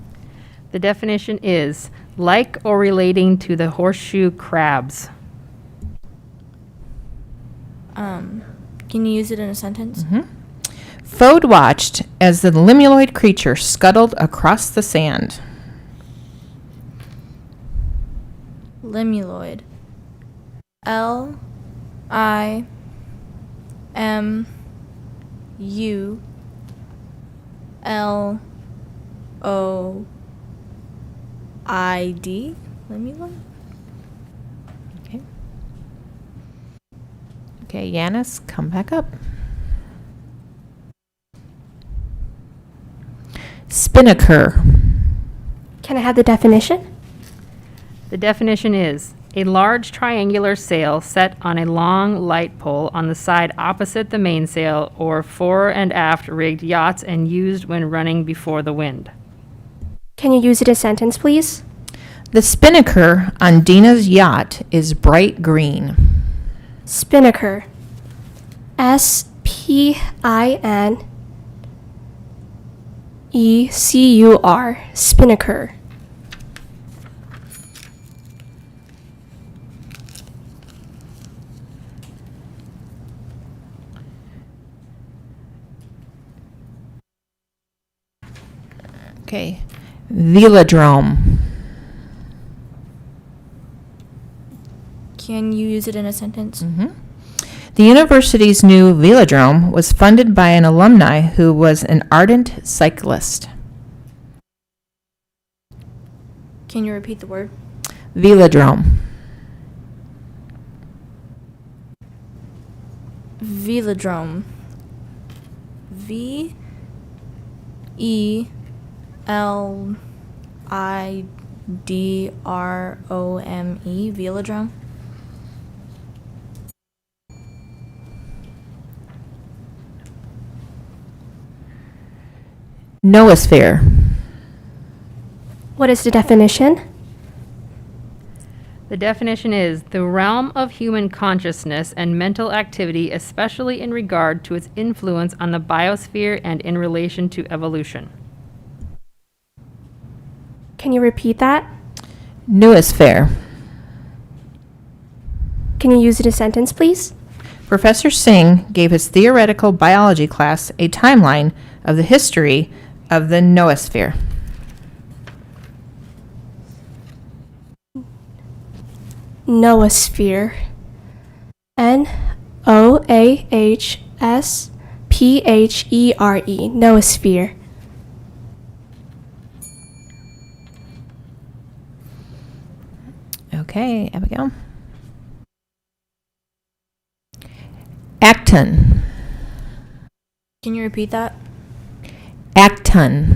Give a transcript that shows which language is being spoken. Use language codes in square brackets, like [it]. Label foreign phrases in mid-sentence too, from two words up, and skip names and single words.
[en] The definition is Like or relating to the horseshoe crabs. Can you use it in a sentence? Fode watched as the limuloid creature scuttled across the sand. Limuloid. L I M U L O I D. Limuloid. Okay, Yanis, come back up. Spinnaker. Can I have the definition? The definition is a large triangular sail set on a long light pole on the side opposite the mainsail or fore and aft rigged yachts and used when running before the wind. Can you use it in a sentence, please? The spinnaker on Dina's yacht is bright green. Spinnaker. SPINECUR. Spinnaker. Okay. Velodrome. Can you use it in a sentence? The university's new velodrome was funded by an alumni who was an ardent cyclist. Can you repeat the word? Velodrome. Velodrome. V E L I D R O M E. Velodrome. Noosphere. What is the definition? The definition is the realm of human consciousness and mental activity, especially in regard to its influence on the biosphere and in relation to evolution. Can you repeat that? Noosphere. Can you use it in a sentence, please? Professor Singh gave his theoretical biology class a timeline of the history of the noosphere. Noosphere. NOAHSPHERE. Noosphere. Okay, Abigail. Acton. Can you repeat that? Acton.